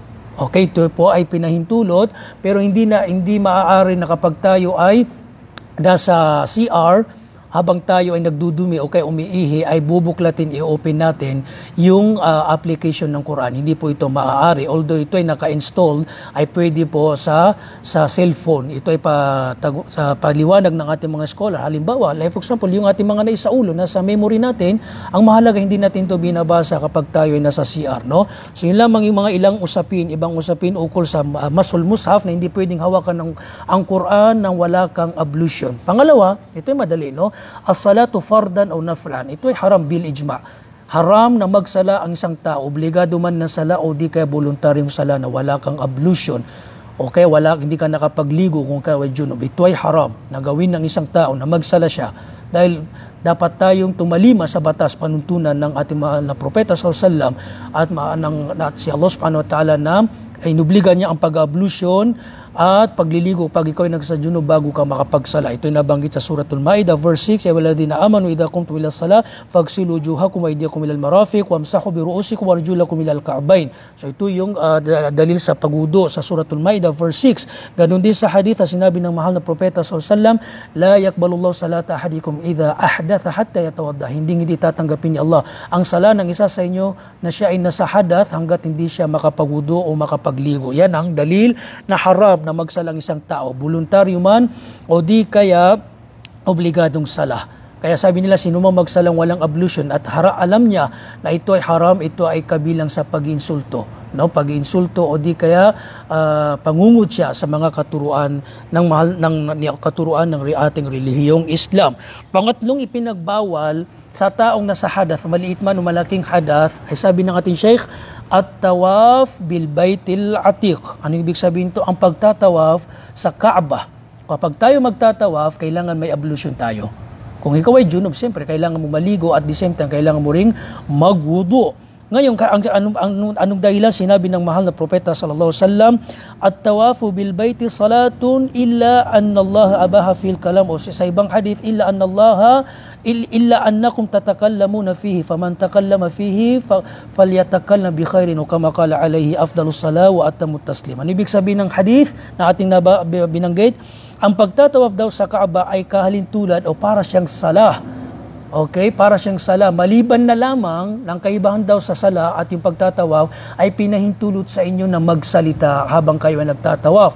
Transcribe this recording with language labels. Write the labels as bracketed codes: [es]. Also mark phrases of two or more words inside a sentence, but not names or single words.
[tl] Okay, ito po ay pinahintulot, pero hindi maaari na kapag tayo ay nasa CR habang tayo ay nagdudumi o kaya umiihi, ay bubuklatin, i-open natin yung application ng Quran. Hindi po ito maaari. Although ito ay naka-installed, ay pwede po sa cellphone. Ito ay sa paliwanag ng ating mga scholar. Halimbawa, [en] like for example, [tl] yung ating mga naisaulo, nasa memory natin, ang mahalaga hindi natin ito binabasa kapag tayo ay nasa CR. No? So yun lamang yung mga ibang usapin ukol sa [ar] مس المصحف [tl] na hindi pwedeng hawakan ang Quran nang wala kang ablution. Pangalawa, ito ay madali, no? [ar] الصلاة فرضا أو نفلا. [tl] Ito ay [ar] حرام بالإجماع'. [tl] Haram na magsala ang isang tao, obligado man na sala o di kaya voluntaryong sala na wala kang ablution o kaya hindi ka nakapagligo kung kaya junub. Ito ay haram na gawin ng isang tao na magsala siya dahil dapat tayong tumalima sa batas panuntunan ng ating mahal na propeta [ar] صلى الله عليه وسلم [tl] at si Allah [ar] سبحانه وتعالى [tl] na ay inubligan niya ang pag-ablution at pagliligo pag ikaw ay nagsajuno bago ka makapagsala. Ito ay nabanggit sa Suratul Ma'idah verse 6, [ar] يا أيها الذين آمنوا إذا قمتم إلى الصلاة فاغسلوا وجوهكم وأيديكم إلى المرافق وامسحوا برءوسكم وأرجلكم إلى الكعبين. [tl] So ito yung dalil sa pagwudu sa Suratul Ma'idah verse 6. Ganun din sa hadith sinabi ng mahal na propeta [ar] صلى الله عليه وسلم, لا يقبل الله صلاة أحدكم إذا أحدث حتى يتوضأ. [tl] Hindi tatanggapin ni Allah ang sala ng isa sa inyo na siya ay nasa hadath hangga't hindi siya makapagwudu o makapagligo. Yan ang dalil na haram na magsalang isang tao, voluntaryo man o di kaya obligadong sala. Kaya sabi nila, sino mang magsalang walang ablution at alam niya na ito ay haram, ito ay kabilang sa pag-insulto. No? Pag-insulto o di kaya pangungud siya sa mga katuruan ng ating relihiyong Islam. Pangatlong ipinagbawal sa taong nasa hadath, maliit man o malaking hadath, ay sabi ng ating Sheikh, [ar] الطواف بالبيت العتيق. [tl] Ano ibig sabihin to? Ang pagtatawaf sa Kaaba. Kapag tayo magtatawaf, kailangan may ablution tayo. Kung ikaw ay junub, siyempre kailangan mo maligo [en] at the same time [tl] kailangan mo ring magwudu. Ngayon, anong dahilan sinabi ng mahal na propeta [ar] صلى الله عليه وسلم, الطواف بالبيت صلاة إلا أن الله أباح فيه الكلام, [tl] o sa ibang hadith, [ar] إلا أنكم تتكلمون فيه فمن تكلم فيه فليتكلم بخير, o كما قال عليه أفضل الصلاة وأتم التسليم. [tl] Ano ibig sabihin ng hadith na ating binanggit? Ang pagtatawaf daw sa Kaaba ay kahalintulad o para siyang salah. Okay, para siyang sala. Maliban na lamang ng kaibahan daw sa sala at yung pagtatawaf ay pinahintulot sa inyo na magsalita habang kayo ay nagtatawaf.